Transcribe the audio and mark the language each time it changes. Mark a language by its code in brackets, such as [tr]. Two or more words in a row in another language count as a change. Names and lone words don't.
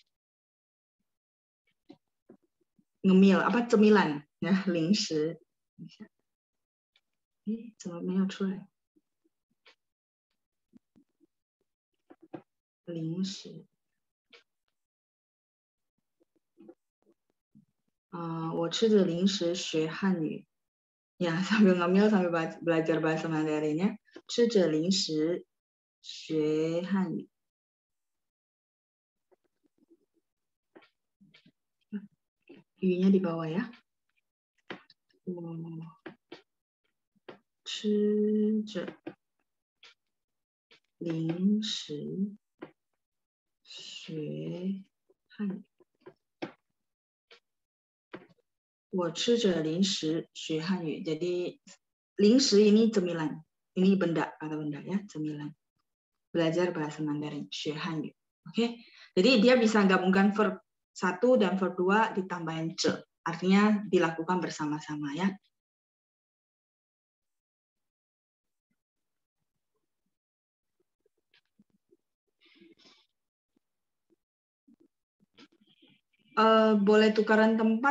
[id] Ngemil, apa cemilan ya, lingshi. [zh] 怎么没有出来？零食。我吃着零食学汉语。 [id] Ya, sambil ngemil sambil belajar bahasa Mandarinnya. [zh] 吃着零食学汉语。 [id] 语nya di bawah ya. [zh] 吃着零食学汉语。我吃着零食学汉语. [id] Jadi 零食 ini cemilan. Ini benda atau benda ya, cemilan. Belajar bahasa Mandarin, [zh] 学汉语. [id] Oke. Jadi dia bisa gabungkan verb 1 dan verb 2 ditambahin ce. Artinya dilakukan bersama-sama ya. Boleh tukaran tempat?